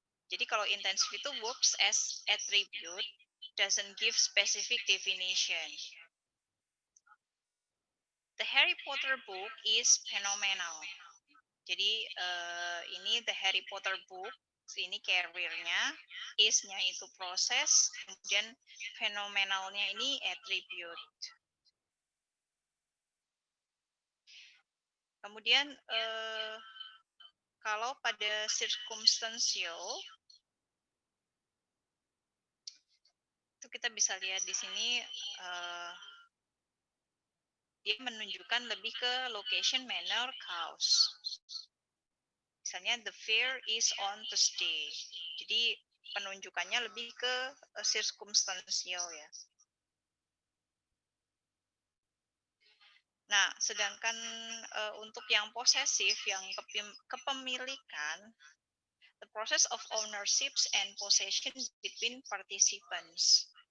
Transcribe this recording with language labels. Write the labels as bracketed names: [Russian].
[Indonesian] Jadi kalau intensif itu [English] works as attribute, doesn't give specific definition. The Harry Potter book is phenomenal. [Indonesian] Jadi ini [English] The Harry Potter book, [Indonesian] ini carrier-nya, is-nya itu proses, kemudian fenomenalnya ini attribute. Kemudian kalau pada circumstantial, itu kita bisa lihat di sini dia menunjukkan lebih ke location, manner, cause. Misalnya [English] the fair is on Thursday. [Indonesian] Jadi penunjukannya lebih ke circumstantial ya. Nah, sedangkan untuk yang posesif, yang kepemilikan, [English] the process of ownerships and possession between participants.